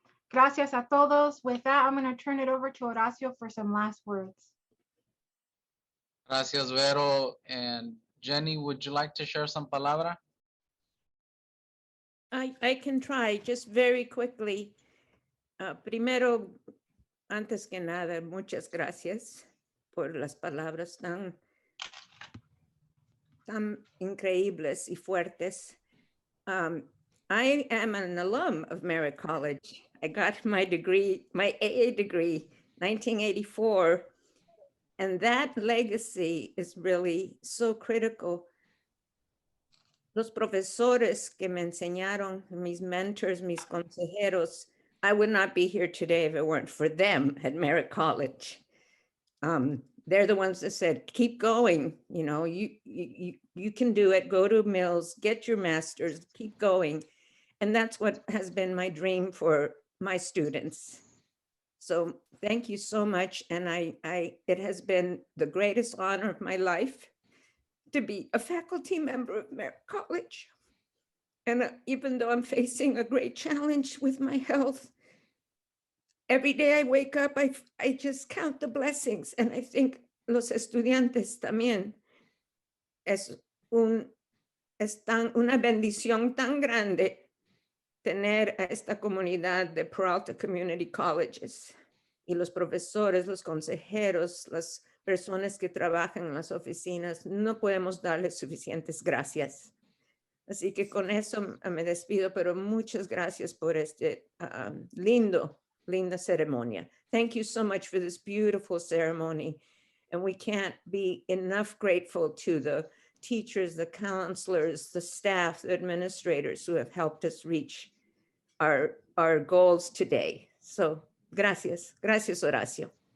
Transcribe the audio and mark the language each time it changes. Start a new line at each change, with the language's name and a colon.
Spanish: Gracias a todos.
English: With that, I'm going to turn it over to Horacio for some last words.
Spanish: Gracias, Vero.
English: And Jenny, would you like to share some palabra? I can try just very quickly.
Spanish: Primero, antes que nada, muchas gracias por las palabras tan increíbles y fuertes.
English: I am an alum of Merritt College. I got my degree, my AA degree, 1984. And that legacy is really so critical.
Spanish: Los profesores que me enseñaron, mis mentors, mis consejeros,
English: I would not be here today if it weren't for them at Merritt College. They're the ones that said, keep going, you know, you can do it, go to Mills, get your master's, keep going. And that's what has been my dream for my students. So thank you so much. And it has been the greatest honor of my life to be a faculty member of Merritt College. And even though I'm facing a great challenge with my health, every day I wake up, I just count the blessings. And I think
Spanish: los estudiantes también es un es una bendición tan grande tener a esta comunidad de Peralta Community Colleges y los profesores, los consejeros, las personas que trabajan en las oficinas. No podemos darles suficientes gracias. Así que con eso me despido, pero muchas gracias por este linda ceremonia.
English: Thank you so much for this beautiful ceremony. And we can't be enough grateful to the teachers, the counselors, the staff, the administrators who have helped us reach our goals today.
Spanish: So gracias. Gracias, Horacio.